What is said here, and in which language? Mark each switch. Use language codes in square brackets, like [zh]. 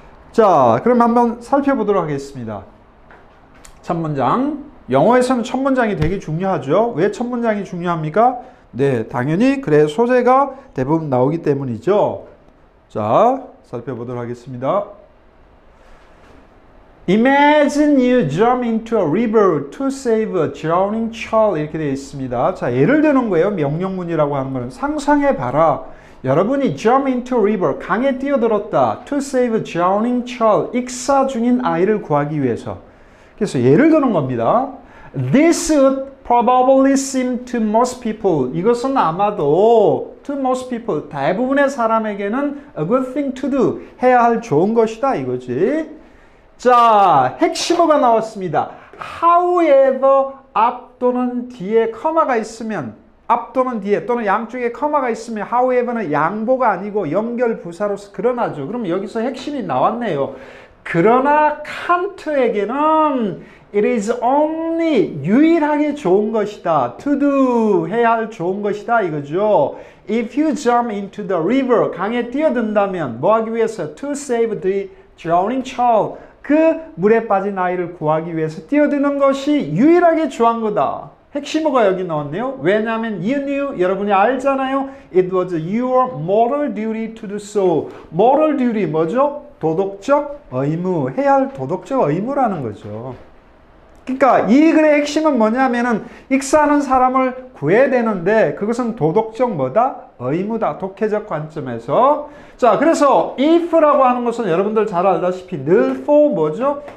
[ko] 자, 그럼 한번 살펴보도록 하겠습니다. 첫 문장. 영어에서는 첫 문장이 되게 중요하죠. 왜 첫 문장이 중요합니까? 네, 당연히 글의 소재가 대부분 나오기 때문이죠. 자, 살펴보도록 하겠습니다. [en] Imagine you jump into a river to save a drowning child. [ko] 이렇게 되어 있습니다. 자, 예를 드는 거예요. 명령문이라고 하는 거는 상상해봐라. 여러분이 [en] jump into a river, [ko] 강에 뛰어들었다. [en] To save a drowning child, [ko] 익사 중인 아이를 구하기 위해서. 그래서 예를 드는 겁니다. [en] This would probably seem to most people. [ko] 이것은 아마도 [en] to most people, [ko] 대부분의 사람에게는 [en] a good thing to do, [ko] 해야 할 좋은 것이다 이거지. 자, 핵심어가 나왔습니다. However, 앞 또는 뒤에 커마가 있으면, 앞 또는 뒤에 또는 양쪽에 커마가 있으면 however는 양보가 아니고 연결 부사로서 그러나죠. 그럼 여기서 핵심이 나왔네요. 그러나 칸트에게는 [en] it is only, [ko] 유일하게 좋은 것이다. [en] to do, [ko] 해야 할 좋은 것이다 이거죠. [en] If you jump into the river, [ko] 강에 뛰어든다면 뭐 하기 위해서? [en] To save the drowning child, [ko] 그 물에 빠진 아이를 구하기 위해서 뛰어드는 것이 유일하게 좋은 거다. 핵심어가 여기 나왔네요. 왜냐하면 [en] you knew, [ko] 여러분이 알잖아요. [en] It was your moral duty to do so. moral duty [ko] 뭐죠? 도덕적 의무, 해야 할 도덕적 의무라는 거죠. 그러니까 이 글의 핵심은 뭐냐면은 익사하는 사람을 구해야 되는데 그것은 도덕적 뭐다? 의무다. 독해적 관점에서. 자, 그래서 if라고 하는 것은 여러분들 잘 알다시피 늘 for 뭐죠?